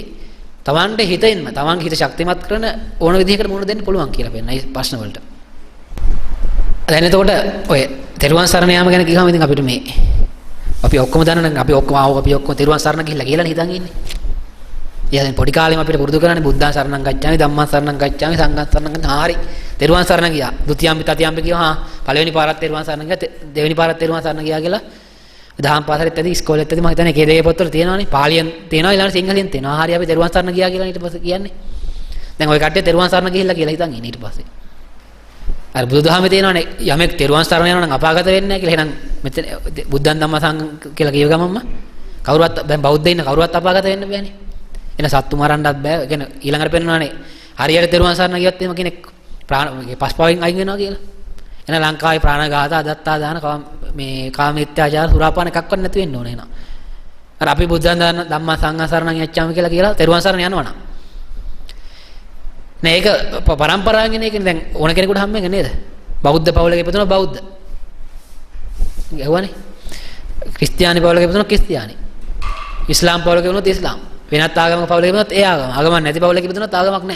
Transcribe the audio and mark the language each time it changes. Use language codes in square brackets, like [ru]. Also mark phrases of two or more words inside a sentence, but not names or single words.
[si] තමන්ට හිතින්ම තමන්ගේ හිත ශක්තිමත් කරන ඕන විදිහකට මුහුණ දෙන්න පුළුවන් කියලා පෙන්නන මේ ප්‍රශ්න වලට. දැන් එතකොට ඔය තෙරුවන් සරණ යාම ගැන කිව්වම ඉතින් අපිට මේ අපි ඔක්කොම දන්නවනේ අපි ඔක්කොම තෙරුවන් සරණ ගිහිල්ලා කියලානේ හිතන් ඉන්නේ. ඊයන් පොඩි කාලෙම අපිට පුරුදු කරන්නේ [pi] බුද්ධං සරණං ගච්ඡාමි ධම්මං සරණං ගච්ඡාමි සංඝං සරණං ගච්ඡාමි. [si] හරි. තෙරුවන් සරණ ගියා. [pi] ဒုတိ යම්පි තතියම්පි [si] කිව්වා පළවෙනි පාරත් තෙරුවන් සරණ ගියා දෙවෙනි පාරත් තෙරුවන් සරණ ගියා කියලා දහම් පාසලෙත් ඇති ඉස්කෝලෙත් ඇති මම හිතන්නේ එකේ දෙකේ පොත්වල තියෙනවානේ. පාලියෙන් තියෙනවා ඊළඟ සිංහලෙන් තියෙනවා. හරි අපි තෙරුවන් සරණ ගියා කියලා ඊට පස්සේ කියන්නේ. දැන් ওই කට්ටිය තෙරුවන් සරණ ගිහිල්ලා කියලා හිතන් ඉන්නේ ඊට පස්සේ. අර බුදුදහමේ තියෙනවානේ යමෙක් තෙරුවන් සරණ යනවා නම් අපාගත වෙන්නේ නැහැ කියලා. එහෙනම් මෙතන [pi] බුද්ධං ධම්ම සංඝං [si] කියලා කියව ගමන්ම කවුරුවත් දැන් බෞද්ධ ඉන්න කවුරුවත් අපාගත වෙන්න බෑනේ. එන සත්තු මරන්නත් බෑ. ඒ කියන්නේ ඊළඟට පෙන්නනවානේ හරියට තෙරුවන් සරණ ගියොත් එහෙම කෙනෙක් පස්පවෙන් අයින් වෙනවා කියලා. එන ලංකාවේ ප්‍රාණඝාත අදත්තා දාන මේ කාමීත්‍යාචාර සුරාපාන එකක්වත් නැති වෙන්න ඕනේ නේද? අර අපි [pi] බුද්ධං ධම්ම සංඝං සරණං යච්චාමි [si] කියලා තෙරුවන් සරණ යනවා නම් නේ ඒක පරම්පරාවෙන් ඒක දැන් ඕන කෙනෙකුට හම්බෙන්නේ නේද? බෞද්ධ පවුලක ඉපදුණා බෞද්ධ. ගහුවානේ. ක්‍රිස්තියානි පවුලක ඉපදුණා ක්‍රිස්තියානි. ඉස්ලාම් පවුලක ඉපදුණොත් ඉස්ලාම්. වෙනත් ආගමක පවුලක ඉපදුණොත් ඒ ආගම. ආගමක් නැති පවුලක ඉපදුණොත් ආගමක් නැහැ.